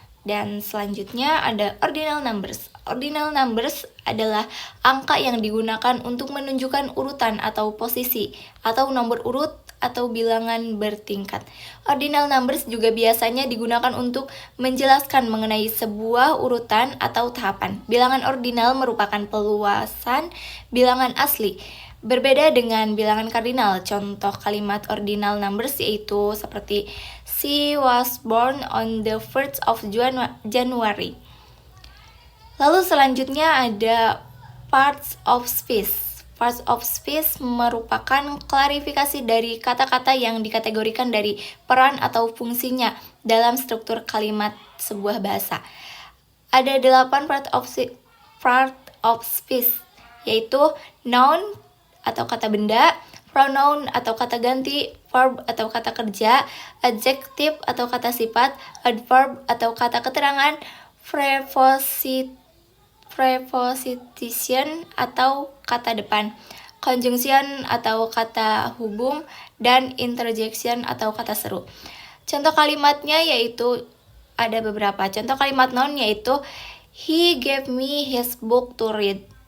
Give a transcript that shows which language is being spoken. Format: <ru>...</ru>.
<id>Dan selanjutnya ada ordinal numbers. Ordinal numbers adalah angka yang digunakan untuk menunjukkan urutan atau posisi, atau nomor urut atau bilangan bertingkat. Ordinal numbers juga biasanya digunakan untuk menjelaskan mengenai sebuah urutan atau tahapan. Bilangan ordinal merupakan peluasan bilangan asli. Berbeda dengan bilangan kardinal. Contoh kalimat ordinal numbers yaitu seperti</id> <en>she was born on the 1st of January.</en> <id>Lalu selanjutnya ada parts of speech. Parts of speech merupakan klarifikasi dari kata-kata yang dikategorikan dari peran atau fungsinya dalam struktur kalimat sebuah bahasa. Ada 8 part of speech, yaitu noun atau kata benda, pronoun atau kata ganti, verb atau kata kerja, adjective atau kata sifat, adverb atau kata keterangan, preposition atau kata depan, conjunction atau kata hubung, dan interjection atau kata seru. Contoh kalimatnya yaitu ada beberapa. Contoh kalimat noun yaitu</id> <en>he gave me his book to read.</en>